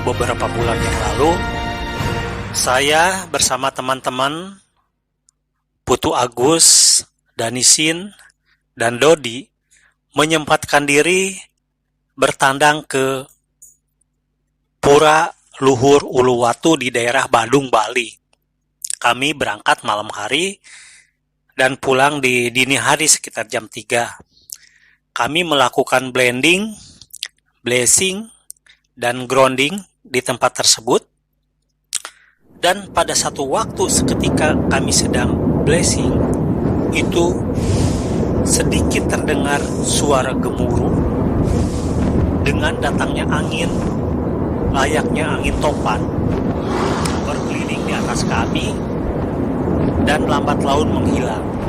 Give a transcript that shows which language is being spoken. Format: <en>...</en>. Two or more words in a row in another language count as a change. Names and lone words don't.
<id>beberapa bulan yang lalu, saya bersama teman-teman Putu Agus, Danisin, dan Dodi menyempatkan diri bertandang ke Pura Luhur Uluwatu di daerah Badung, Bali. Kami berangkat malam hari dan pulang di dini hari sekitar jam 3. Kami melakukan blending, blazing, dan grounding di tempat tersebut. Dan pada satu waktu seketika kami sedang blazing, itu sedikit terdengar suara gemuruh dengan datangnya angin, layaknya angin topan, berkeliling di atas kami dan lambat laun menghilang.</id>